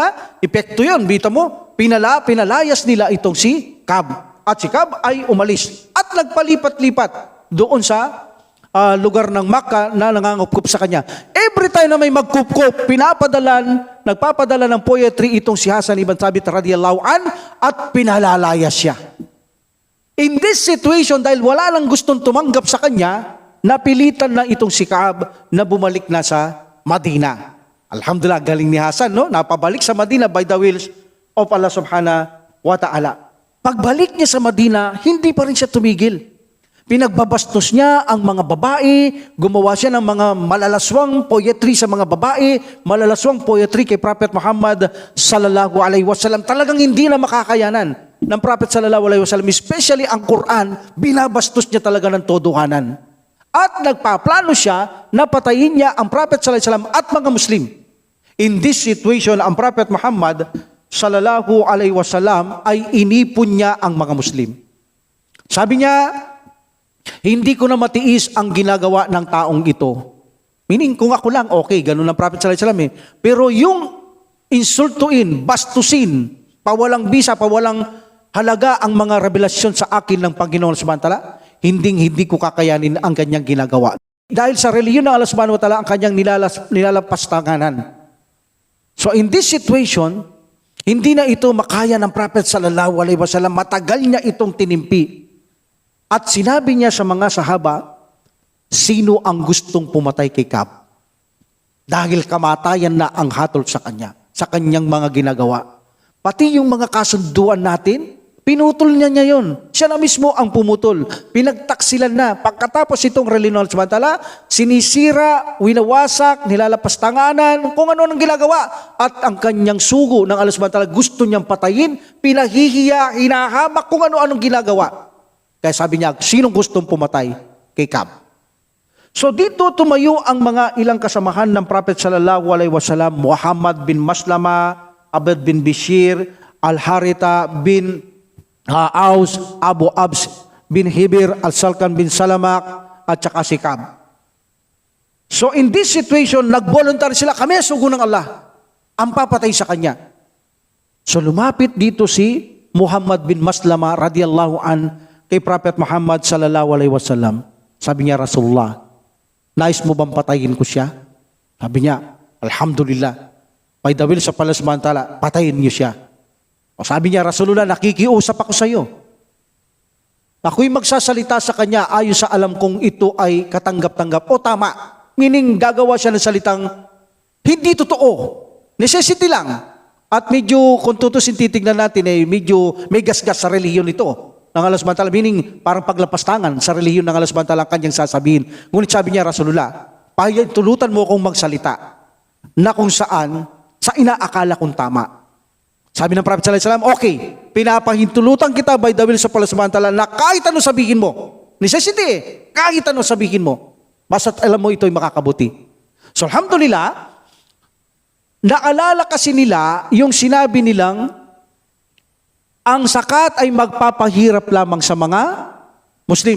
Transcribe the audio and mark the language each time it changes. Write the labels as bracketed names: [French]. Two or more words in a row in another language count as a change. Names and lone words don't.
[Filipino] Epekto yun, bita mo. Pinalayas nila itong si Kab. At si Kab ay umalis. At nagpalipat-lipat doon sa lugar ng Makkah na nangangupkup sa kanya. [English] Every time [Filipino] na may magkupkup, nagpapadala ng poetry itong si Hasan ibn Thabit [Arabic] رضي الله عن [Filipino] at pinalalayas siya. [English] In this situation, [Filipino] dahil wala nang gustong tumanggap sa kanya, napilitan na itong si Kaab na bumalik na sa Madina. Alhamdulillah, galing ni Hasan, no? Napabalik sa Madina [English] by the will [Filipino] of Allah [Arabic] سبحانه وتعالى. [Filipino] Pagbalik niya sa Madina, hindi pa rin siya tumigil. Pinagbabastos niya ang mga babae, gumawa siya ng mga malalaswang poetry sa mga babae, malalaswang poetry kay Prophet Muhammad [Arabic] صلى الله عليه وسلم. [Filipino] Talagang hindi na makakayanan ng Prophet [Arabic] صلى الله عليه وسلم, [Filipino] especially ang Quran, binabastos niya talaga ng todohanan. At nagpaplano siya na patayin niya ang Prophet [Arabic] صلى الله عليه وسلم [Filipino] at mga Muslim. [English] In this situation, [Filipino] ang Prophet Muhammad [Arabic] صلى الله عليه وسلم [Filipino] ay inipon niya ang mga Muslim. Sabi niya, hindi ko na matiis ang ginagawa ng taong ito. Meaning, kung ako lang, okay, ganun ang Prophet [Arabic] صلى الله عليه وسلم [Filipino] Pero yung insultuin, bastusin, pawalang bisa, pawalang halaga ang mga revelasyon sa akin ng Panginoon [Arabic] سبحانه وتعالى, [Filipino] hindi ko kakayanin ang kanyang ginagawa. Dahil sa reliyon ng Allah [Arabic] سبحانه وتعالى [Filipino] ang kanyang nilalapastanganan. [English] So in this situation, [Filipino] hindi na ito makaya ng Prophet [Arabic] صلى الله عليه وسلم. [Filipino] Matagal niya itong tinimpi. At sinabi niya sa mga sahaba, sino ang gustong pumatay kay Kab? Dahil kamatayan na ang hatol sa kanya, sa kanyang mga ginagawa. Pati yung mga kasunduan natin, pinutol niya yun. Siya na mismo ang pumutol. Pinagtaksilan na. Pagkatapos itong reliyon samantala, sinisira, winawasak, nilalapastanganan, kung ano nang ginagawa. At ang kanyang sugo ng Allah samantala, gusto niyang patayin, pinahihiya, hinahamak, kung ano-anong ginagawa. Kaya sabi niya, sinong gustong pumatay kay Kab? So dito tumayo ang mga ilang kasamahan ng Prophet [Arabic] صلى الله عليه وسلم, [Filipino] Muhammad bin Maslama, Abd bin Bishir, Al-Harita bin Aus, Abu Abs bin Hibir, Al-Salkan bin Salamak, at saka si Kab. [English] So in this situation, [Filipino] nag-voluntary sila, kami sugo ng Allah, ang papatay sa kanya. So lumapit dito si Muhammad bin Maslama [Arabic] رضي الله عن [Filipino] kay Prophet Muhammad [Arabic] صلى الله عليه وسلم. [Filipino] Sabi niya, Rasulullah, nais mo bang patayin ko siya? Sabi niya, Alhamdulillah. [English] By the will [Filipino] sa Allah [Arabic] سبحانه وتعالى, [Filipino] patayin niyo siya. O sabi niya, Rasulullah, nakikiusap ako sa iyo. Ako'y magsasalita sa kanya ayon sa alam kong ito ay katanggap-tanggap o tama. Meaning, gagawa siya ng salitang hindi totoo. Necessity lang. At medyo, kung tutusin titignan natin, medyo may gasgas sa relihiyon ito. Ng Allah [Arabic] سبحانه وتعالى, [Filipino] meaning parang paglapastangan sa relihiyon ng Allah [Arabic] سبحانه وتعالى [Filipino] ang kanyang sasabihin. Ngunit sabi niya, Rasulullah, tulutan mo akong magsalita na kung saan sa inaakala kong tama. Sabi ng Prophet [Arabic] صلى الله عليه وسلم, [Filipino] okay, pinapahintulutan kita [English] by the will [Filipino] sa Allah [Arabic] سبحانه وتعالى [Filipino] na kahit ano sabihin mo, necessity kahit ano sabihin mo, basta't alam mo ito'y makakabuti. So alhamdulillah, naalala kasi nila yung sinabi nilang, ang zakat ay magpapahirap lamang sa mga Muslim.